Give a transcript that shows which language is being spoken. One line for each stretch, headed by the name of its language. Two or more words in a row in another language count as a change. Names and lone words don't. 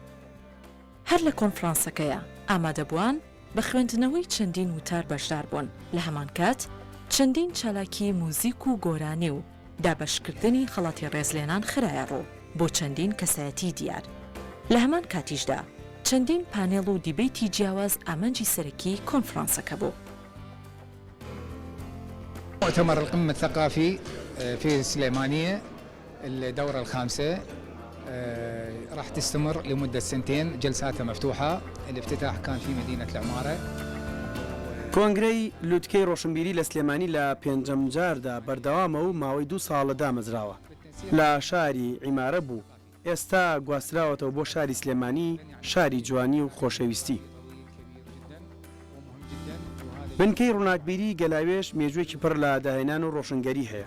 Central Kurdish: هەر لە کۆنفرانسەکەیە ئامادەبووان بە خوێندنەوەی چەندین وتار بەشدار بوون لە هەمان کات چەندین چالاکی موزیک و گۆرانی و دابەشکردنی خەڵاتی ڕێزلێنان خرایە ڕوو بۆ چەندین کەسایەتی دیار لە هەمان کاتیشدا چەندین پانێڵ و دیبیتی جیاواز ئامانجی سەرەکی کۆنفرانسەکە بوو.
Arabic: مؤتمر القمة الثقافي في السليمانية الدورة الخامسة راح تستمر لمدة سنتين جلساتها مفتوحة الافتتاح كان في مدينة العمارة.
Central Kurdish: کۆنگرەی لوتکەی ڕۆشنبیری لە سلێمانی لە پێنجەم جاردا بەردەوامە و ماوەی 2 ساڵە دامەزراوە لە شاری عیمارە بوو ئێستا گواستراوەتەوە بۆ شاری سلێمانی شاری جوانی و خۆشەویستی. بنکەی ڕووناکبیری گەلاوێژ مێژوویەکی پڕ لە داهێنان و ڕۆشنگەری هەیە.